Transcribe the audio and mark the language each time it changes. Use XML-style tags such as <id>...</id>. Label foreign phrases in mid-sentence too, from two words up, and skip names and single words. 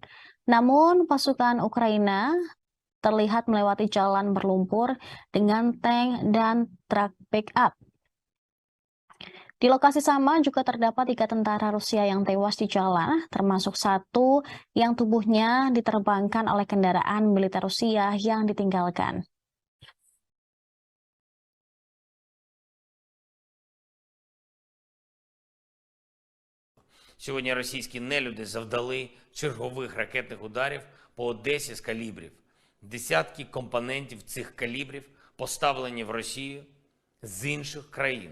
<id>Namun pasukan Ukraina terlihat melewati jalan berlumpur dengan tank dan truk backup. Di lokasi sama juga terdapat 3 tentara Rusia yang tewas di jalan, termasuk 1 yang tubuhnya diterbangkan oleh kendaraan militer Rusia yang ditinggalkan.</id> <uk>Сьогодні російські нелюди завдали чергових ракетних ударів по Одесі з калібрів. Десятки компонентів цих калібрів поставлені в Росію з інших країн.</uk>